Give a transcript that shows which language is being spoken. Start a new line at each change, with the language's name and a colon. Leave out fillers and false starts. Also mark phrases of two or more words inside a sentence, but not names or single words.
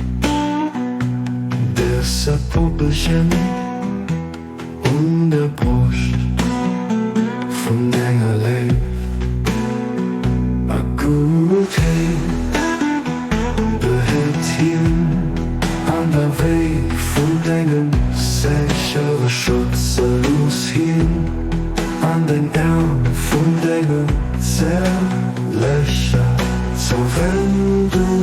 Luxembourgish: dëse Puppelchen und der Brust von Denger Léift, a Guttheet, Behitt hien an der Weg von Dengem, séchere Schutz, a hien an den Äerm von Denger zäertlecher, Zouwendung.